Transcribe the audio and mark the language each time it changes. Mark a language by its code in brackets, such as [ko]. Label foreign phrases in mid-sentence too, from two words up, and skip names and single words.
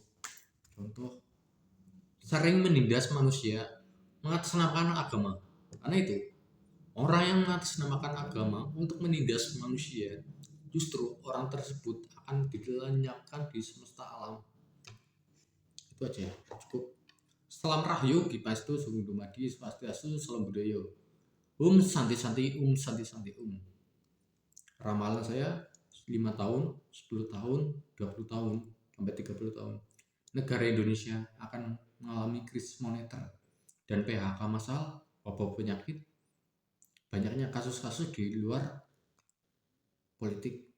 [id] Contoh sering menindas manusia, mengatasnamakan agama. Karena itu orang yang mengatasnamakan agama untuk menindas manusia, justru orang tersebut akan dilenyapkan di semesta alam. Itu aja, cukup. Salam rahayu, Kipastu, [jv] Sugeng Dumadi, [id] Swastiastu, Salam Budaya. [sa] Santi santi [id] Ramalan saya 5 tahun, 10 tahun, 20 tahun, sampai 30 tahun, negara Indonesia akan mengalami krisis moneter dan PHK massal, wabah penyakit, banyaknya kasus-kasus di luar politik.